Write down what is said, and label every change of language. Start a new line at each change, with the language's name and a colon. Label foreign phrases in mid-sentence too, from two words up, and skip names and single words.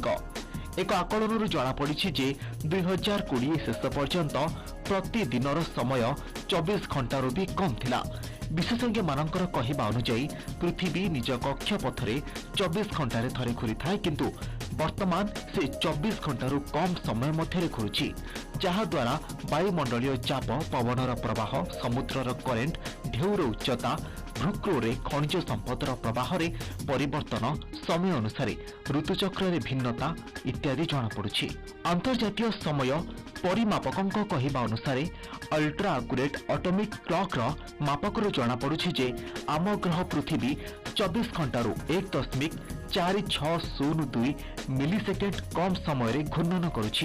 Odia: ଏକ ଆକଳନ ଜଣା ପଡ଼ି ଯେ 2020 ଶେଷ ପର୍ଯ୍ୟନ୍ତ ପ୍ରତିଦିନର ସମୟ 24 ଘଣ୍ଟାରୁ ଭି କମ ଥିଲା। ବିଶେଷଜ୍ଞ ମାନଙ୍କର କହିବା ଅନୁସାର ପୃଥିବୀ ନିଜ କକ୍ଷପଥରେ 24 ଘଣ୍ଟେ ଥରେ ଘୂରି ଥାଏ କିନ୍ତୁ ବର୍ତ୍ତମାନ ସେ 24 ଘଣ୍ଟାରୁ କମ ସମୟ ମଧ୍ୟ ଘୂରୁଛି ଯାହାଦ୍ୱାରା ବାୟୁମଣ୍ଡଳୀୟ ଚାପ ପବନର ପ୍ରବାହ ସମୁଦ୍ରର କରେଣ୍ଟ ଢେଉର ଉଚ୍ଚତା ଭୂକ୍ରୋଡ଼ରେ ଖଣିଜ ସମ୍ପଦର ପ୍ରବାହ ରେ ପରିବର୍ତ୍ତନ ସମୟ ଅନୁସାର ଋତୁଚକ୍ର ରେ ଭିନ୍ନତା ଇତ୍ୟାଦି ଜଣା ପଡ଼ୁଛି। ଅନ୍ତର୍ଜାତୀୟ ସମୟ ପରିମାପକଙ୍କ କହିବା ଅନୁସାର
English: ultra accurate atomic clock
Odia: ର ମାପକରୁ ଜଣା ପଡ଼ୁଛି ଯେ ଆମ ଗ୍ରହ ପୃଥିବୀ 24 ଘଣ୍ଟାରୁ 1.4602 ମିଲିସେକେଣ୍ଡ କମ ସମୟ ରେ ଘୂର୍ଣ୍ଣନ କରୁଛି।